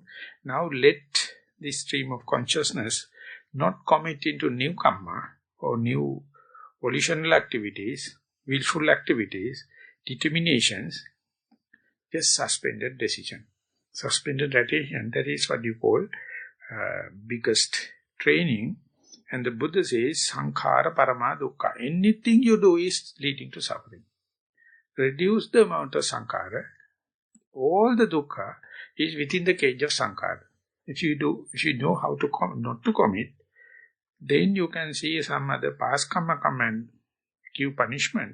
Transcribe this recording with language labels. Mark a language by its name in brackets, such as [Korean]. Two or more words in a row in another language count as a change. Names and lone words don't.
[English] Now let this stream of consciousness not commit into new karma or new volitional activities, willful activities, determinations, just suspended decision. Suspended attention, that is what you call biggest training. And the Buddha says, [Pali] sankhara parama dukkha. [English] Anything you do is leading to suffering. Reduce the amount of sankhara. All the dukkha is within the cage of sankhara. If you know how to not to commit, then you can see some other past karma come and give punishment.